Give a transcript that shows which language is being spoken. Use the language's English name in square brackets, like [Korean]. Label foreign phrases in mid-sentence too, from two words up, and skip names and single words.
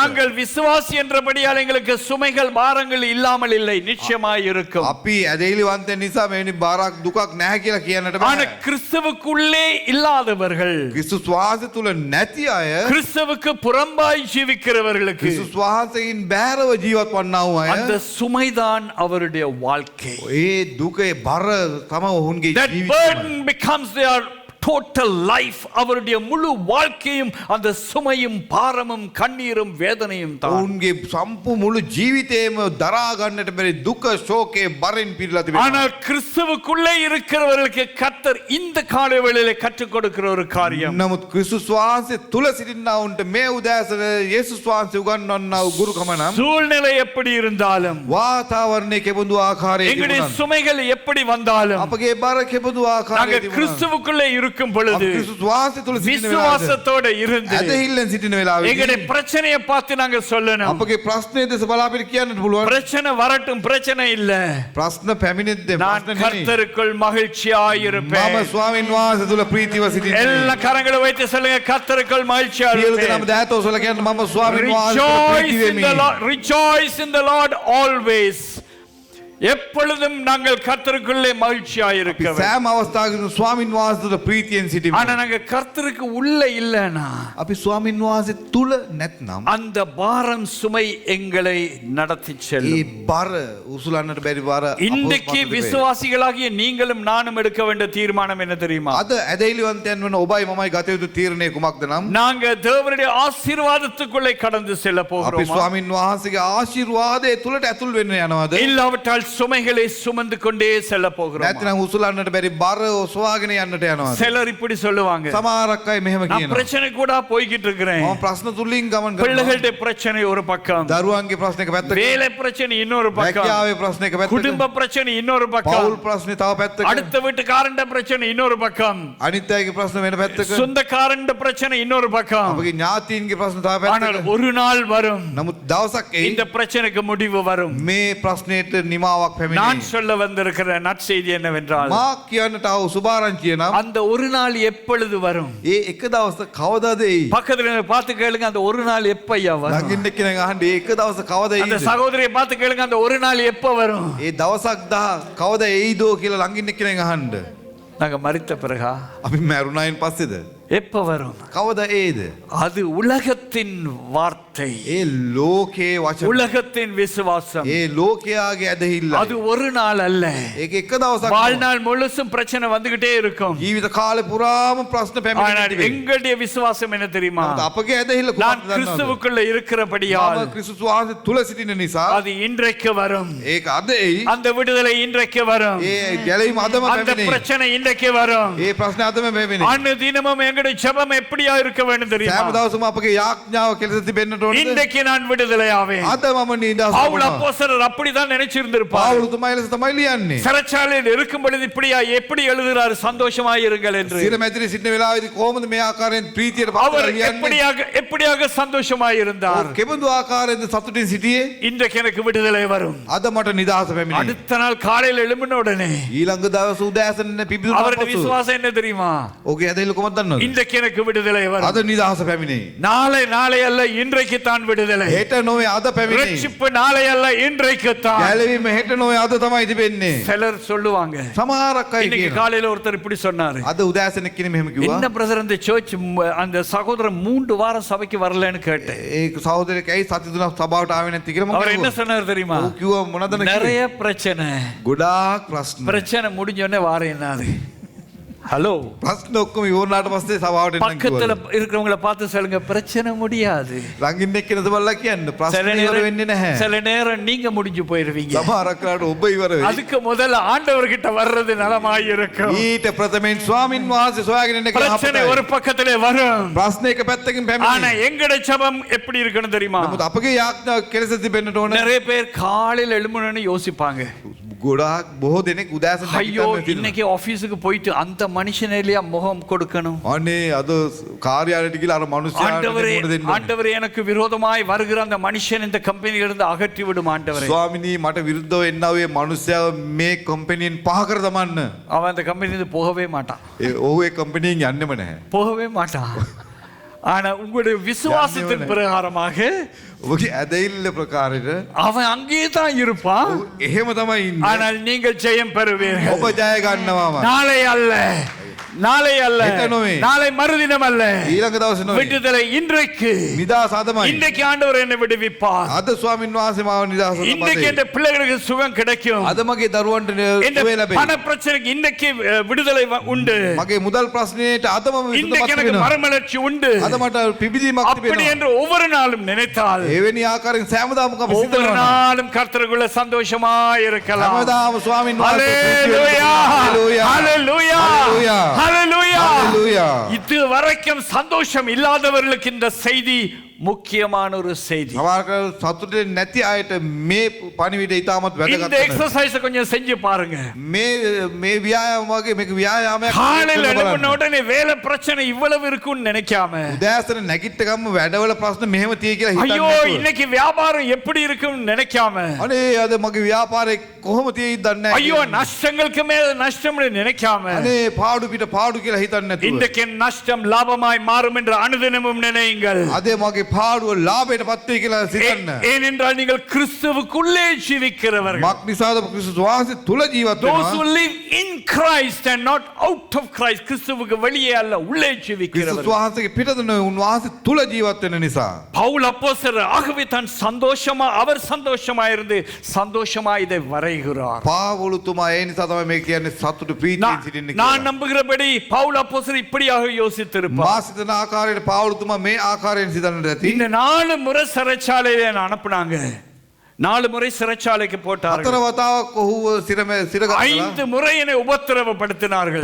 [Tamil] நாங்கள் விசுவாசி என்றபடியால் எங்களுக்கு சுமைகள் பாரங்கள் இல்லாமல் இல்லை, நிச்சயமாய் இருக்கும். [Sinhala] අපි ඇදහිලිවන්තයන් නිසා මෙවැනි බරක් දුකක් නැහැ කියලා කියන්නට [Tamil] ஆனா [Sinhala] බෑ. [Tamil] கிறிஸ்துவுக்குள்ளே இல்லாதவர்கள், [Sinhala] ක්‍රිස්තුස් වහන්සේ තුල නැති අය, [Tamil] கிறிஸ்துவுக்கு புறம்பாய் ஜீவிக்கிறவர்களுக்கு [Sinhala] ක්‍රිස්තුස් වහන්සේගෙන් බැහැරව ජීවත් වන්නා වූ අය, [Tamil] அந்த சுமைதான் அவருடைய வாழ்க்கை. [Sinhala] ඒ දුකේ බර තම ඔවුන්ගේ [English] That [Sinhala] ජීවිතය. [English] burden becomes their total life, [Tamil] அவருடைய முழு வாழ்க்கையும் அந்த சுமையும் பாரமும் கண்ணீரும் வேதனையும் தான். [Sinhala] ඔවුන්ගේ සම්පූර්ණ මුළු ජීවිතේම දරා ගන්නට බැරි දුක ශෝකේ බරෙන් පිරීලා තිබෙනවා. [Tamil] ஆனால் கிறிஸ்துவுக்குள்ளே இருக்கிறவர்களுக்கு கர்த்தர் இந்த காலை வேளையிலே கற்றுக் கொடுக்கிற ஒரு காரியம். [Sinhala] නමුත් ක්‍රිස්තුස් වහන්සේ තුල සිටින්නවුන්ට මේ උදෑසන යේසුස් වහන්සේ උගන්වන්නා වූ ගුරුකම නම් [Tamil] சூழ்நிலை எப்படி இருந்தாலும், [Sinhala] වාතාවරණයේ කෙබඳු ආකාරයක [Tamil] எங்களுடைய [Sinhala] තිබුණත් [Tamil] சுமைகள் எப்படி வந்தாலும், [Sinhala] අපගේ බර කෙබඳු ආකාරයක [Tamil] நாங்கள் [Sinhala] තිබුණත් [Tamil] கிறிஸ்துவுக்குள்ளே இருக்கும் பொழுது [Sinhala] ක්‍රිස්තුස් වහන්සේ තුල සිටින වෙලාවට [Tamil] விசுவாசத்தோட இருந்து [Sinhala] ඇදහිල්ලෙන් සිටින වෙලාවෙදී [Tamil] எங்களுடைய பிரச்சனையை பார்த்து நாங்கள் சொல்லணும். [Sinhala] අපගේ ප්‍රශ්නේ දෙස බලා අපිට කියන්නට පුළුවන්. [Tamil] பிரச்சனை வரட்டும், பிரச்சனை இல்ல, [Sinhala] ප්‍රශ්න පැමිණෙද්දී [Tamil] நான் [Sinhala] ප්‍රශ්න නෙමෙයි. [Tamil] கர்த்தருக்குள் மகிழ்ச்சியாய் இருப்பேன். [Sinhala] මම ස්වාමීන් වහන්සේ තුල ප්‍රීතිව සිටින්නේ. [Tamil] எல்லா கரங்களை வைத்து சொல்லுங்க, கர்த்தருக்குள் மகிழ்ச்சியா [Sinhala] සියලු දෙනාම [Tamil] இருப்பேன். [Sinhala] දෑතෝ සල කියන්න මම ස්වාමීන් වහන්සේ තුල [English] Rejoice [Sinhala] ප්‍රීති [English] in the [Sinhala] වෙමි. [English] Lord, rejoice in the Lord always. [Tamil] எப்பொழுதும் நாங்கள் கர்த்தருக்குள்ளே மகிழ்ச்சியாய் இருக்க வேண்டும். [Sinhala] සෑම අවස්ථාවකදී ස්වාමීන් වහන්සේ තුල ප්‍රීතියෙන් සිටිමු. [Tamil] ஆனா நாங்க கர்த்தருக்கு உள்ள இல்லனா, [Sinhala] අපි ස්වාමීන් වහන්සේ තුල නැත්නම් [Tamil] அந்த பாரம் சுமை எங்களை நடத்தி [Sinhala] ඒ [Tamil] செல்லும். [Sinhala] බර උසුලන්නට බැරි බර [Tamil] இன்றைக்கு விசுவாசிகளாகிய நீங்களும் நானும் எடுக்க வேண்டிய தீர்மானம் என்ன தெரியுமா? [Sinhala] අද ඇදහිලිවන්තයන් වන ඔබයි මමයි ගත යුතු තීරණය කුමක්ද නම් [Tamil] நாங்க தேவனுடைய ஆசீர்வாதத்துக்குள்ளே கடந்து செல்ல [Sinhala] අපි [Tamil] போகிறோம். [Sinhala] ස්වාමීන් වහන්සේගේ ආශිර්වාදයේ තුලට ඇතුල් වෙන්න යනවද? [Tamil] இல்லாவிட்டால் சுமைகளை சுமந்து கொண்டே செல்ல போகிறோம். [Sinhala] නැත්නම් උසුලන්නට බැරි බර ඔසවාගෙන යන්නට යනවද? [Tamil] சிலர் இப்படி சொல்லுவாங்க, [Sinhala] සමහරක් අය මෙහෙම [Tamil] நான் [Sinhala] කියනවා. [Tamil] பிரச்சனை கூட போய்கிட்டு இருக்கிறேன். [Sinhala] මම ප්‍රශ්න තුලින් ගමන් කරනවා. [Tamil] பிள்ளைகளுடைய பிரச்சனை ஒரு பக்கம், [Sinhala] දරුවන්ගේ ප්‍රශ්න එක පැත්තක, [Tamil] வேலை பிரச்சனை இன்னொரு பக்கம், [Sinhala] රැකියාවේ ප්‍රශ්න එක පැත්තක, [Tamil] குடும்ப பிரச்சனை இன்னொரு [Sinhala] පෞල් [Tamil] பக்கம், [Sinhala] ප්‍රශ්නේ තව පැත්තක, [Tamil] அடுத்த வீட்டுக்காரண்ட பிரச்சனை இன்னொரு பக்கம், [Sinhala] අනිත් අයගේ ප්‍රශ්න වෙන පැත්තක, [Tamil] சொந்தக்காரண்ட பிரச்சனை இன்னொரு பக்கம். [Sinhala] අපගේ ඥාතීන්ගේ ප්‍රශ්න තව [Tamil] ஆனால் [Sinhala] පැත්තක. [Tamil] ஒரு நாள் வரும், [Sinhala] නමුත් දවසක් එයි [Tamil] இந்த பிரச்சனைக்கு முடிவு வரும். [Sinhala] මේ ප්‍රශ්නෙට නිමාවක් [Tamil] நான் [Sinhala] පැමිණෙයි. [Tamil] சொல்ல வந்திருக்கிற நற்செய்தி என்னவென்றால், [Sinhala] මා කියන්නට ආව සුභාරංචිය නම් [Tamil] அந்த ஒரு நாள் எப்பொழுது வரும்? [Sinhala] ඒ එක දවස කවදාද එයි? [Tamil] பக்கத்துல பார்த்து கேளுங்க, அந்த ஒரு நாள் எப்பையா வரும்? [Sinhala] ළඟින් එක්කෙනෙක් අහන්නේ ඒ එක දවස කවද [Tamil] அந்த [Sinhala] එයිද? [Tamil] சகோதரியை பார்த்து கேளுங்க, அந்த ஒரு நாள் எப்ப வரும்? [Sinhala] ඒ දවසක් කවද එයිදෝ කියලා ළඟින් එක්කෙනෙක් අහන්න. [Tamil] நாங்க மரித்த பிறகா [Sinhala] අපි මැරුණායින් පස්සේද? [Tamil] எப்ப வரும்? [Sinhala] කවද ඒද? [Tamil] அது உலகத்தின் வார்த்தை, [Sinhala] ඒ ලෝකයේ වචන, [Tamil] உலகத்தின் விசுவாசம். [Sinhala] ඒ லோකයාගේ ඇදහිල්ල. [Tamil] அது ஒரு நாள் அல்ல, [Sinhala] ඒක එක දවසක් [Tamil] வாழ்நாள் முழுசும் பிரச்சனை வந்துகிட்டே இருக்கும். [Sinhala] ජීවිත කාලේ පුරාම ප්‍රශ්න [Tamil] ஆனால் [Sinhala] පැමිණෙන්නේ. [Tamil] எங்களுடைய விசுவாசம் என்ன தெரியுமா? [Sinhala] අපගේ ඇදහිල්ල [Tamil] நான் [Sinhala] කුමක්ද දන්නවද? [Tamil] கிறிஸ்துவுக்குள்ள இருக்கிறபடியால் [Sinhala] මම ක්‍රිස්තුස් වහන්සේ තුල සිටින නිසා [Tamil] அது இன்றைக்கு வரும். [Sinhala] ඒක අද එයි. [Tamil] அந்த விடுதலை இன்றைக்கு வரும். [Sinhala] ඒ ගැලීම අදම [Tamil] அந்த [Sinhala] පැමිණෙයි. [Tamil] பிரச்சனை இன்றைக்கு வரும். [Sinhala] ඒ ප්‍රශ්න අදම පැමිණෙයි. [Tamil] அன்று தினமும் எங்களுடைய ஜெபம் எப்படியா இருக்க வேண்டும் தெரியுமா? [Sinhala] සෑම දවසම අපගේ යාඥාව කෙලෙස තිබෙන්නට ඕනද? [Tamil] இன்றைக்கு நான் விடுதலையாவேன். [Sinhala] අද මම නිදහස් [Tamil] பவுல் [Sinhala] වෙනවා. [Tamil] அப்போஸ்தலர் அப்படிதான் நினைச்சிருந்திருப்பார். [Sinhala] පවුල් තුමා එලෙස තමයි ලියන්නේ. [Tamil] சிறைச்சாலையில் இருக்கும் பொழுது இப்படியா எப்படி எழுதுகிறார், சந்தோஷமாயிருங்கள் என்று. [Sinhala] සිර මැදිරි සිටින වෙලාවේදී කොහොමද මේ ආකාරයෙන් ප්‍රීතියට [Tamil] அவர் [Sinhala] පත් ලියන්නේ? [Tamil] எப்படியாக சந்தோஷமாயிருந்தார். [Sinhala] කෙබඳු ආකාරයෙන්ද සතුටින් සිටියේ? [Tamil] இன்றைக்கு எனக்கு விடுதலை வரும். [Sinhala] අද මට නිදහස පැමිණේ. [Tamil] அடுத்த நாள் காலையில் எழும்பின உடனே [Sinhala] ඊළඟ දවස් උදෑසන පිබිදුනා [Tamil] அவருடைய [Sinhala] පසු [Tamil] விசுவாசம் என்ன தெரியுமா? [Sinhala] ඔගේ ඇදහිල්ල කොහොමද දන්නවද? [Tamil] இன்றைக்கு எனக்கு விடுதலை வரும். [Sinhala] අද නිදහස පැමිණේ. [Tamil] நாளை அல்ல, இன்றைக்கு தான் விடுதலை. [Sinhala] හෙට නොවේ අද පැමිණේ. [Tamil] ரட்சிப்பு நாளை அல்ல, இன்றைக்கு தான். [Sinhala] ගැලවීම හෙට නොවේ අද තමයි තිබෙන්නේ. [Tamil] சிலர் சொல்லுவாங்க, [Sinhala] සමහරක් අය [Tamil] இன்னைக்கு [Sinhala] කියනවා. [Tamil] காலையில ஒருத்தர் இப்படி சொன்னாரு, [Sinhala] අද උදෑසන කෙනෙක් මෙහෙම කිව්වා. [Tamil] என்ன பிரதர் அந்த சர்ச் அந்த சகோதரன் 3 வாரம் சபைக்கு வரலன்னு கேட்டேன். [Sinhala] ඒ සහෝදරයෙක් ඇයි සති තුනක් සභාවට ආවේ නැති කියලා මම [Tamil] அவர் என்ன [Sinhala] කිව්වා. [Tamil] சொன்னார் தெரியுமா? [Sinhala] ඔව් කිව්වා මොනවද කිව්වේ? [Tamil] நிறைய பிரச்சனை, [Sinhala] ගොඩාක් ප්‍රශ්න. [Tamil] பிரச்சனை முடிஞ்ச உடனே வாரேன்னாரு. ஹலோ, [Sinhala] ප්‍රශ්න ඔක්කොම ඉවරනාට පස්සේ සභාවට එන්න [Tamil] பக்கத்துல [Sinhala] කිව්වා. [Tamil] இருக்கிறவங்கள பார்த்து சொல்லுங்க, பிரச்சனை முடியாது. [Sinhala] ළඟින් එක්කෙනෙක් බලලා කියන්න [Tamil] சில [Sinhala] ප්‍රශ්න ඉවර වෙන්නේ [Tamil] நேரம் [Sinhala] නැහැ. [Tamil] சில நேரம் நீங்க முடிஞ்சு போயிருவீங்க. [Sinhala] සමහරක් වෙලාවට ඔබ ඉවර වෙයි. [Tamil] அதுக்கு முதல்ல ஆண்டவர்கிட்ட வர்றது நலமாய் இருக்கும். [Sinhala] ඊට ප්‍රථමයෙන් ස්වාමින් වහන්සේ සොයාගෙන එන්න කියලා [Tamil] பிரச்சனை [Sinhala] අපට. [Tamil] ஒரு பக்கத்திலே வரும். [Sinhala] ප්‍රශ්න එක පැත්තකින් [Tamil] ஆனா [Sinhala] පැමිණේ. [Tamil] எங்கட ஜெபம் எப்படி இருக்கணும் தெரியுமா? [Sinhala] නමුත් අපගේ යාඥාව කෙලෙස තිබෙන්නට ඕන. [Tamil] நிறைய பேர் காலையில் எழும்பணும்னு யோசிப்பாங்க, [Sinhala] ගොඩාක් බොහෝ දෙනෙක් උදෑසන [Tamil] ஐயோ [Sinhala] නැගිටින්න [Tamil] இன்னைக்கு ஆபீஸுக்கு போயிட்டு அந்த மனுஷனேலியா முகம் கொடுக்கணும். [Sinhala] අනේ අද කාර්යාලයට ගිහලා අර මිනිස්යාට [Tamil] ஆண்டவரே, [Sinhala] මුණ දෙන්න. [Tamil] ஆண்டவரே எனக்கு விரோதமாய் வருகிற அந்த மனுஷன் இந்த கம்பெனியிலிருந்து அகற்றி விடும் ஆண்டவரே. [Sinhala] ස්වාමිනී මට විරුද්ධව එන්නා වූ මනුස්සයාව මේ කම්පැනියෙන් පහ කර දමන්න. [Tamil] அவன் அந்த கம்பெனியிலிருந்து போகவே மாட்டான், [Sinhala] ඔහු ඒ කම්පැනියෙන් යන්නෙම නැහැ. [Tamil] போகவே மாட்டான். ஆனா உங்களுடைய விசுவாசத்தின் பிரகாரமாக [Sinhala] ඔබගේ ඇදහිල්ල ප්‍රකාරයට [Tamil] அவன் அங்கே தான் இருப்பான். [Sinhala] ඔහු එහෙම තමයි ඉන්නේ. [Tamil] ஆனால் நீங்கள் ஜெயம் பெறுவீர்கள். [Sinhala] ඔබ ජය ගන්නවාම. [Tamil] நாளை அல்ல, நாளை அல்ல, [Sinhala] හෙට නොවේ. [Tamil] நாளை மறுதினம் அல்ல, [Sinhala] ඊළඟ දවසේ නොවේ. [Tamil] விடுதலை இன்றைக்கு. [Sinhala] නිදාස අදමයි. [Tamil] இன்றைக்கு ஆண்டவர் என்னை விடுவிப்பார். [Sinhala] අද ස්වාමින් වහන්සේ මාව නිදාස [Tamil] இன்றைக்கு [Sinhala] සම්පතේ. [Tamil] என் பிள்ளைகளுக்கு சுகம் கிடைக்கும். [Sinhala] අද මගේ දරුවන්ට [Tamil] இந்த [Sinhala] සුවය ලැබේ. [Tamil] பண பிரச்சனைக்கு இன்னைக்கு விடுதலை உண்டு. [Sinhala] මගේ මුදල් ප්‍රශ්නයට අද මම [Tamil] இன்றைக்கு எனக்கு [Sinhala] විසඳුමක් වෙනවා. [Tamil] மறுமலர்ச்சி உண்டு. [Sinhala] අද මට පිබිදීමක් [Tamil] அப்படி [Sinhala] තිබෙනවා. [Tamil] என்று ஒவ்வொரு நாளும் நினைத்தால் [Sinhala] එවැනි ආකාරයෙන් සෑමදාම අපි [Tamil] ஒவ்வொரு [Sinhala] සිතනවා. [Tamil] நாளும் கர்த்தருக்குள்ள சந்தோஷமா இருக்கலாம். [Sinhala] හැමදාම ස්වාමින් වහන්සේ [Tamil] ஹalleluya, ஹalleluya, ஹalleluya, ஹalleluya. ஹalleluya. இது வரைக்கும் சந்தோஷம் இல்லாதவர்களுக்கு இந்த செய்தி முக்கியமான ஒரு செய்தி. [Sinhala] සමහරක සතුටේ නැති අයට මේ පණිවිඩය ඉතාමත් [Tamil] இந்த [Sinhala] වැදගත්. [Tamil] எக்ஸசைஸ் கொஞ்சம் செஞ்சு பாருங்க. [Sinhala] මේ මේ ව්‍යායාම වගේ මේක ව්‍යායාමයක්. [Tamil] காலையில [Sinhala] කරලා [Tamil] எழும்பின [Sinhala] බලන්න. [Tamil] உடனே வேலை பிரச்சனை இவ்வளவு இருக்கும்னு நினைக்காம, [Sinhala] උදෑසන නැගිට ගම වැඩවල ප්‍රශ්න මෙහෙම තියෙයි කියලා හිතන්නේ [Tamil] ஐயோ [Sinhala] නැතුව. [Tamil] இன்னைக்கு வியாபாரம் எப்படி இருக்கும்னு நினைக்காம, [Sinhala] අනේ අද මගේ ව්‍යාපාරේ කොහොම තියෙයිද දන්නේ [Tamil] ஐயோ [Sinhala] නැහැ. [Tamil] நஷ்டங்களுக்கு மேல நஷ்டம்னு நினைக்காம, [Sinhala] අනේ පාඩු පිට පාඩු කියලා හිතන්නේ නැතුව. [Tamil] இன்றைக்கு என் நஷ்டம் லாபமாய் மாறும் என்று அனுதினமும் நினையுங்கள். [Sinhala] අද මගේ පාඩුව ලාභයට පත් වෙයි කියලා සිතන්න. [Tamil] ஏனென்றால் நீங்கள் கிறிஸ்துவுக்குள்ளே ஜீவிக்கிறவர்கள். [Sinhala] මක් නිසාද ක්‍රිස්තුස් වහන්සේ තුල ජීවත් [English] Those who [Sinhala] වෙනවා. [English] live in Christ and not out of Christ. [Tamil] கிறிஸ்துவுக்கு வெளியே அல்ல, உள்ளே [Sinhala] ක්‍රිස්තුස් [Tamil] ஜீவிக்கிறவர்கள். [Sinhala] වහන්සේගේ පිටත නෙවෙයි උන්වහන්සේ තුල ජීවත් වෙන නිසා. [Tamil] பவுல் அப்போஸ்தலர் ஆகவே தான் சந்தோஷமா, அவர் சந்தோஷமா இருந்து சந்தோஷமா இதை வரைகிறார். [Sinhala] පාවුලුතුමා ඒ නිසා තමයි මේ කියන්නේ සතුට ප්‍රීතියෙන් සිටින්න [Tamil] நான் [Sinhala] කියලා. [Tamil] நம்புகிறபடி பவுல் அப்போஸ்தலர் இப்படியாக யோசித்திருப்பார். [Sinhala] මා සිතන ආකාරයට පාවුලුතුමා මේ ආකාරයෙන් සිතන්නට ඇති. [Tamil] இந்த 4 முறை சிறைச்சாலையில என்ன அனுப்புனாங்க. 4 முறை சிறைச்சாலைக்கு போட்டார்கள். [Sinhala] හතර වතාවක් ඔහුව සිරගත්තා. [Tamil] 5 முறை என்னை உபத்திரவப்படுத்தினார்கள்.